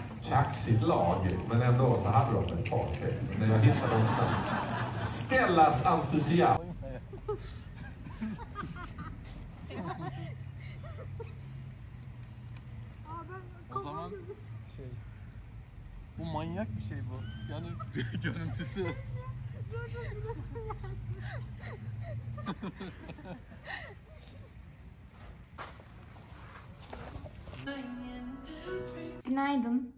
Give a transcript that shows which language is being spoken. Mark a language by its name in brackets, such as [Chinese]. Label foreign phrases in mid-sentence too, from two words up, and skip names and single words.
[Swedish] kaxigt lag, men ändå så hade de ett par till. När jag hittade dem snabbt. Stellas entusiasm. [Turkish] O zaman bu manyak bir şey bu. Yani görüntüsü. Günaydın.